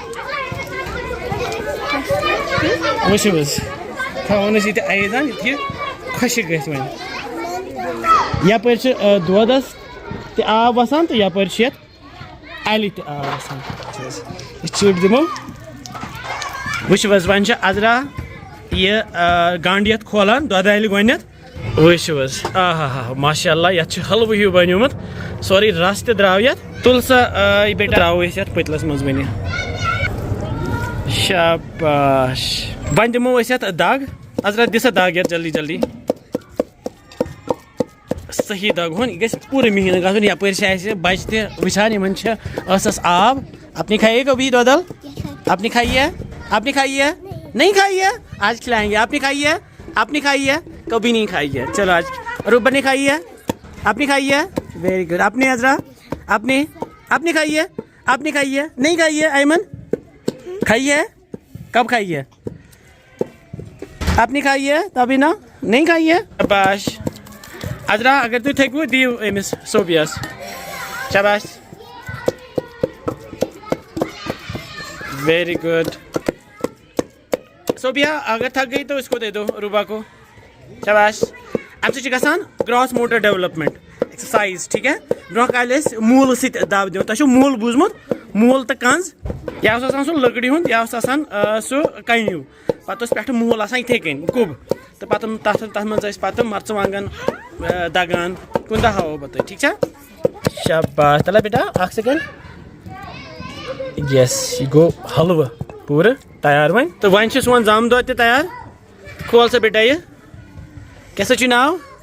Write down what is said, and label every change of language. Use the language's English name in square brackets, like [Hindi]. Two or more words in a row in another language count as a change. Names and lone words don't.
[Kashmiri] وٕچھِو حظ تھاوان أسۍ ییٚتہِ اَیزان یُتھ یہِ خۄشِک گژھِ وۄنۍ یَپٲرۍ چھِ دۄدَس تہِ آب وَسان تہٕ یَپٲرۍ چھِ یَتھ اَلہِ تہِ آب وَسان یہِ چِڑ دِمو وٕچھِو حظ وۄنۍ چھِ اَزرا یہِ گنٛڈ یَتھ کھولان دۄدٕ اَلہِ گۄڈنٮ۪تھ وٕچھِو حظ آہا ہا [Arabic] ماشاء اللہ [Kashmiri] یَتھ چھُ حلوٕ ہیوٗ بَنیومُت سورُے رَس تہِ درٛاو یَتھ تُل سا یہِ بیٹا ترٛاوو أسۍ یَتھ پٔتلَس منٛز وۄنۍ شاباش وۄنۍ دِمو أسۍ یَتھ دَگ اَزرا دِ سا دَگ یَتھ جلدی جلدی صحیح دَگ ہون یہِ گژھِ پوٗرٕ مہیٖنہٕ گژھُن یَپٲرۍ چھِ اَسہِ بَچہِ تہِ وٕچھان یِمَن چھِ ٲسَس آب [Urdu] اپنی کھائیے کبھی دودھ ال اپنی کھائیے نہیں کھائیے آج کھلائیں گے آپ نے کھائی ہے کبھی نہیں کھائی ہے چلو آج روبر نے کھائی ہے [English] very good [Urdu] آپ نے عذرا آپ نے کھائی ہے نہیں کھائی ہے ایمن کھائی ہے کب کھائی ہے آپ نے کھائی ہے تبھی نا نہیں کھائی ہے شاباش عذرا [Kashmiri] اگر تُہۍ تھٔکوٕ دِیِو أمِس صوفیَس شاباش [English] very good [Urdu] صوفیہ اگر تھک گئی تو اس کو دے دو روبا کو شاباش [Kashmiri] اَمہِ سۭتۍ چھِ گژھان [English] gross motor development exercise [Urdu] ٹھیٖک ہے برونٛہہ [Kashmiri] کالہِ ٲسۍ موٗلہٕ سۭتۍ دَب دِوان تۄہہِ چھُو موٗل بوٗزمُت موٗل تہٕ کنٛز یہِ اوس آسان سُہ لٔکرِ ہُنٛد یہِ اوس آسان سُہ کَنہِ ہیوٗ پَتہٕ اوس پٮ۪ٹھٕ موٗل آسان یِتھَے کٔنۍ کُب تہٕ پَتہٕ تَتھ منٛز ٲسۍ پَتہٕ مَرژٕوانٛگَن دَگان کُنہِ دۄہ ہاوو بہٕ تۄہہِ ٹھیٖک چھا شاباش تَلا بیٹا اَکھ سٮ۪کَنٛڈ یس یہِ گوٚو حلوٕ پوٗرٕ تیار وۄنۍ تہٕ وۄنۍ چھُ سون زامہٕ دۄد تہِ تیار کھول سا بیٹا یہِ کیٛاہ سا چھُے ناو